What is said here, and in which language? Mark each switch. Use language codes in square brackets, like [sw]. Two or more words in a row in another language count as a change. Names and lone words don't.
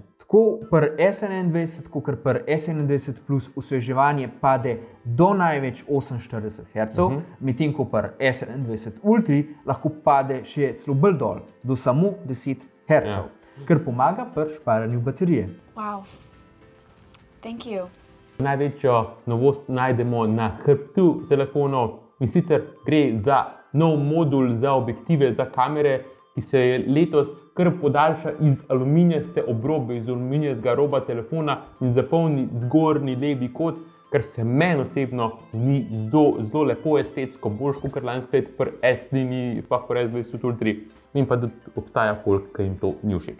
[sl] Tako pri S21, kot pri S21 Plus osveževanje pade do največ 48 Hz, medtem ko pri S21 Ultra lahko pade še celo bolj dol, do samo 10 Hz, kar pomaga pri šparanju baterije. [en] Wow. Thank you. [sl] Največjo novost najdemo na hrbtu telefonov in sicer gre za nov modul za objektive za kamere, ki se je letos kar podaljša iz aluminijaste obrobe, iz aluminijastega roba telefona in zapolni zgornji levi kot, kar se meni osebno zdi zelo lepo estetsko, boljš kot lansko leto pri S-liniji, pa pri S20 Ultra, in pa da obstaja folk, ki jim to ni všeč.